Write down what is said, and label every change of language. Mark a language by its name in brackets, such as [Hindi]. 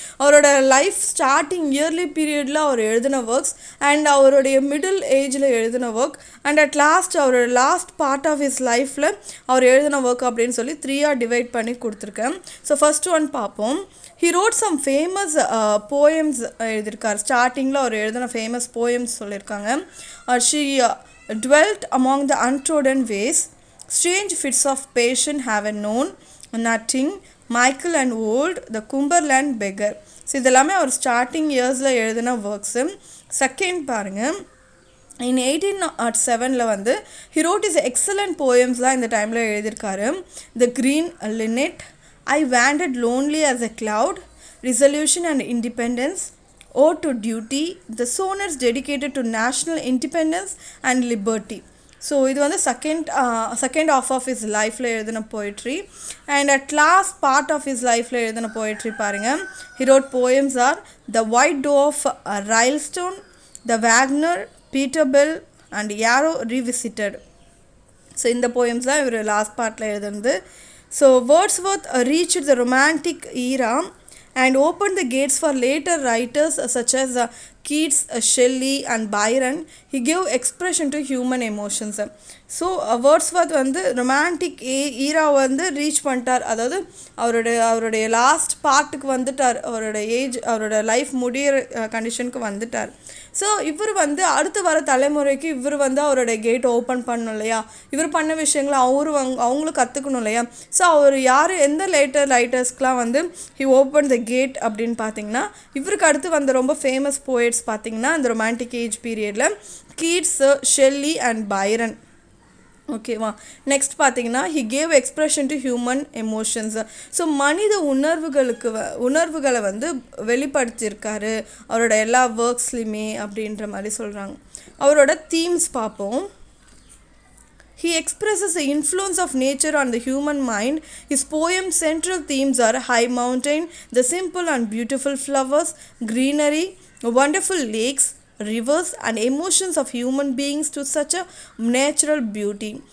[Tamil] அவரோட life starting yearly பீரியடில் அவர் எழுதின ஒர்க்ஸ், அண்ட் அவருடைய மிடில் ஏஜில் எழுதின ஒர்க், அண்ட் அட் லாஸ்ட் அவரோட லாஸ்ட் பார்ட் ஆஃப் ஹிஸ் லைஃப்பில் அவர் எழுதின ஒர்க் அப்படின்னு சொல்லி 3ஆக டிவைட் பண்ணி கொடுத்துருக்கேன். ஸோ ஃபர்ஸ்ட் ஒன் பார்ப்போம். [English] he wrote some famous poems [Tamil] எழுதியிருக்கார். ஸ்டார்டிங்கில் அவர் எழுதின ஃபேமஸ் போயம்ஸ் சொல்லியிருக்காங்க. [English] She dwelt among the untrodden ways, strange fits of passion have known nothing, Michael and old, the Cumberland beggar. [Tamil] So இதெல்லாமே அவர் ஸ்டார்டிங் இயர்ஸில் எழுதின ஒர்க்ஸு. செகண்ட் பாருங்கள், இன் 1807 வந்து [English] he wrote is excellent போயம்ஸ்லாம் [Tamil] இந்த டைமில் எழுதியிருக்காரு. [English] The green linnet, I wandered lonely as a cloud, resolution and independence, ode to duty, the sonnets dedicated to national independence and liberty. [Tamil] So இது வந்து செகண்ட் ஆஃப் ஆஃப் ஹிஸ் லைஃப்பில் எழுதின poetry. And at last part of his லைஃப்பில் எழுதின poetry பாருங்கள். [English] He wrote poems are the white doe of Rylstone, the waggoner, Peter Bell and Yarrow revisited. [Tamil] So இந்த poems தான் இவர் லாஸ்ட் பார்ட்டில் எழுதுனது. [English] So Wordsworth reached the romantic era and opened the gates for later writers such as Keats, Shelley and Byron. He gave expression to human emotions. [Tamil] So Wordsworth வந்து romantic ஈரா வந்து reach பண்ணிட்டார். அதாவது அவருடைய last பார்ட்டுக்கு வந்துட்டார், அவரோட life முடிகிற கண்டிஷனுக்கு வந்துட்டார். ஸோ இவர் வந்து அடுத்து வர தலைமுறைக்கு இவர் வந்து அவருடைய கேட் ஓப்பன் பண்ணணும் இல்லையா, இவர் பண்ண விஷயங்களை அவங்களும் கற்றுக்கணும் இல்லையா. ஸோ அவர் எந்த ரைட்டர்ஸ்க்கெலாம் வந்து ஹி ஓப்பன் த கேட் அப்படின்னு பார்த்தீங்கன்னா, இவருக்கு அடுத்து வந்த ரொம்ப ஃபேமஸ் போயட்ஸ் பார்த்தீங்கன்னா இந்த ரொமான்டிக் ஏஜ் பீரியடில் கீட்ஸ், ஷெல்லி அண்ட் பைரன். ஓகேவா. [English] Next பார்த்தீங்கன்னா he gave expression to human emotions. [Tamil] So மனித உணர்வுகளை வந்து வெளிப்படுத்தியிருக்காரு அவரோட எல்லா ஒர்க்ஸ்லையுமே அப்படின்ற மாதிரி சொல்கிறாங்க. அவரோட தீம்ஸ் பார்ப்போம். [English] He expresses the influence of nature on the human mind. His poem's central themes are high mountain, the simple and beautiful flowers, greenery, wonderful lakes, rivers and emotions of human beings to such a natural beauty.